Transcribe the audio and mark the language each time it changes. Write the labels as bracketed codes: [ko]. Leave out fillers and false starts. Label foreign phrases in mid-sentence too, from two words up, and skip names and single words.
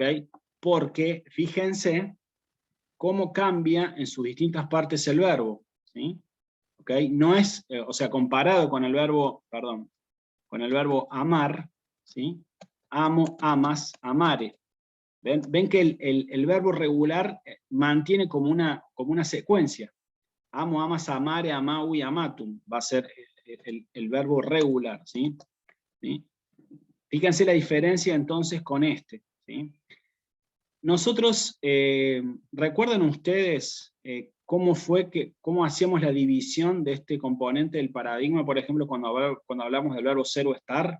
[es] Porque fíjense cómo cambia en sus distintas partes el verbo, ¿sí? ¿Ok? No es, o sea, comparado con el verbo, perdón, con el verbo amar, ¿sí? [la] Amo, amas, amare. [es] ¿Ven que el verbo regular mantiene como una secuencia? [la] Amo, amas, amare, amaui, amatum. [es] Va a ser el verbo regular, ¿sí? ¿Sí? Fíjense la diferencia entonces con este, ¿sí? Nosotros, ¿recuerdan ustedes cómo hacíamos la división de este componente del paradigma, por ejemplo, cuando hablamos del verbo ser o estar?